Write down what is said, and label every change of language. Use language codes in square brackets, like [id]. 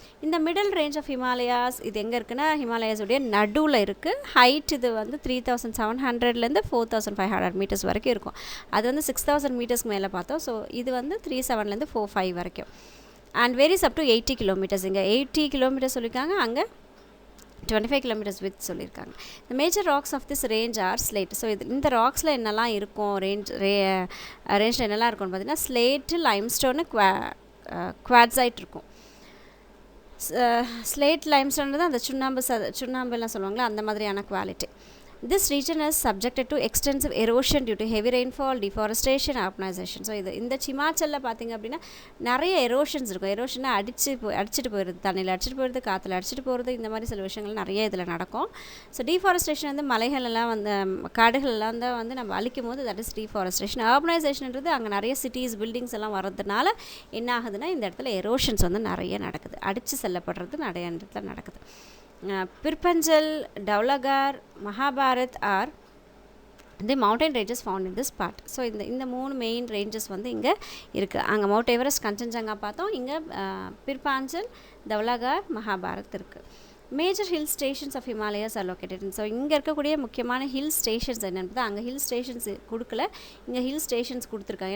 [ta] இந்த middle range of Himalayas இது எங்கே இருக்குன்னா ஹிமாலயாஸுடைய நடுவில் இருக்குது. ஹைட் இது வந்து 3,700லேருந்து 4,500 மீட்டர்ஸ் வரைக்கும் இருக்கும். அது வந்து 6,000 மீட்டர்ஸ்க்கு மேலே பார்த்தோம். ஸோ இது வந்து 3,700லேருந்து 4,500 வரைக்கும். [en] And varies up to 80 kilometres. [ta] இங்கே 80 கிலோமீட்டர்ஸ் சொல்லியிருக்காங்க, அங்கே [en] 25 kilometers width [ta] சொல்லியிருக்காங்க. [en] The major rocks of this range are slate. [ta] So இந்த ராக்ஸில் என்னெல்லாம் இருக்கும் ரேஞ்சில் என்னெல்லாம் இருக்கும்னு பார்த்தீங்கன்னா ஸ்லேட்டு, லைம்ஸ்டோனு, குவாட்ஸைட் இருக்கும். ஸ்லேட் லைம்ஸ்டோன்றது அந்த சுண்ணாம்புலாம் சொல்லுவாங்களே அந்த மாதிரியான quality. [en] This region is subjected to extensive erosion due to heavy rainfall, deforestation, urbanization. [ta] So இந்த ஹிமாச்சலில் பார்த்திங்க அப்படின்னா நிறைய எரோஷன்ஸ் இருக்கும். எரோஷன்னா அடிச்சுட்டு போயிடுது, தண்ணியில் அடிச்சுட்டு போயிடுது, காற்றுல அடிச்சுட்டு போகிறது, இந்த மாதிரி சில விஷயங்கள் நிறைய இதில் நடக்கும். ஸோ டீஃபாரஸ்டேஷன் வந்து மலைகளெல்லாம் வந்து காடுகளெல்லாம் தான் வந்து நம்ம அழிக்கும் போது [en] That is deforestation. [ta] அர்பனைசேஷன்ன்றது அங்கே நிறைய சிட்டிஸ் பில்டிங்ஸ் எல்லாம் வர்றதுனால என்ன ஆகுதுன்னா இந்த இடத்துல எரோஷன்ஸ் வந்து நிறைய நடக்குது, அடித்து செல்லப்படுறது நிறைய இடத்துல நடக்குது. [en] Pirpanjal, Dhaulagar, Mahabharat are the mountain ranges found in this part. [ta] So இந்த 3 மெயின் ரேஞ்சஸ் வந்து இங்கே இருக்குது. அங்கே மவுண்ட் எவரெஸ்ட், கஞ்சன்ஜங்கா பார்த்தோம், இங்கே பிர்பாஞ்சல், தௌலாகார், மகாபாரத் இருக்குது. [en] Major hill stations of Himalayas are located. [ta] So இங்கே இருக்கக்கூடிய முக்கியமான ஹில் ஸ்டேஷன்ஸ் என்னென்னு அங்கே ஹில் ஸ்டேஷன்ஸ் கொடுக்கல, இங்கே ஹில் ஸ்டேஷன்ஸ் கொடுத்துருக்காங்க.